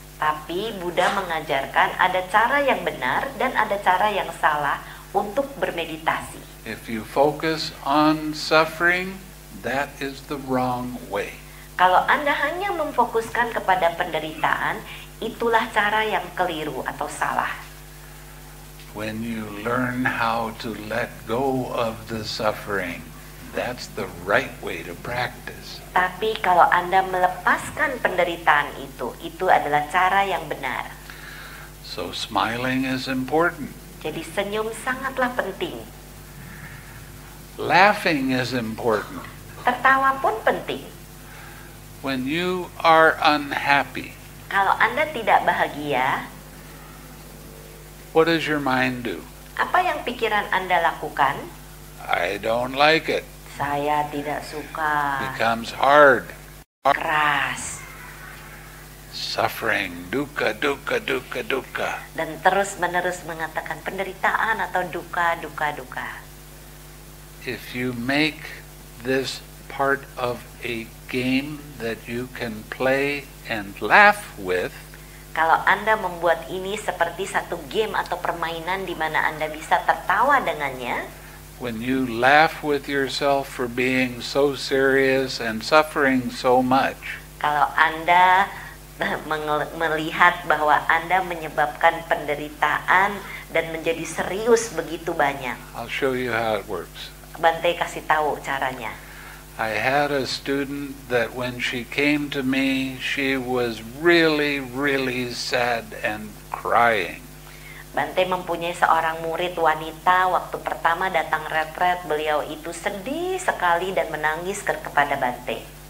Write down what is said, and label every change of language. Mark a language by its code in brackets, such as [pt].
[id] Tapi Buddha mengajarkan ada cara yang benar dan ada cara yang salah untuk bermeditasi. [en] If you focus on suffering, that is the wrong way. [id] Kalau Anda hanya memfokuskan kepada penderitaan, itulah cara yang keliru atau salah. [en] When you learn how to let go of the suffering, that's the right way to practice. [id] Tapi kalau Anda melepaskan penderitaan itu adalah cara yang benar. [en] So smiling is important. [id] Jadi senyum sangatlah penting. [en] Laughing is important. [id] Tertawa pun penting. [en] When you are unhappy, [id] Kalau Anda tidak bahagia, [en] what does your mind do? [id] apa yang pikiran Anda lakukan? [en] I don't like it. [id] Saya tidak suka. [en] Becomes hard. [id] Keras. [en] Suffering, dukkha, dukkha, dukkha, dukkha. [id] Dan terus-menerus mengatakan penderitaan atau duka, duka, duka. [en] If you make this part of a game that you can play and laugh with, [id] Kalau Anda membuat ini seperti satu game atau permainan di mana Anda bisa tertawa dengannya, [en] when you laugh with yourself for being so serious and suffering so much, [id] kalau Anda melihat bahwa Anda menyebabkan penderitaan dan menjadi serius begitu banyak, [en] I'll show you how it works. [id] Bante kasih tahu caranya. [en] I had a student that when she came to me, she was really, really sad and crying. [id] Bante mempunyai seorang murid wanita, waktu pertama datang retret, beliau itu sedih sekali dan menangis kepada Bante.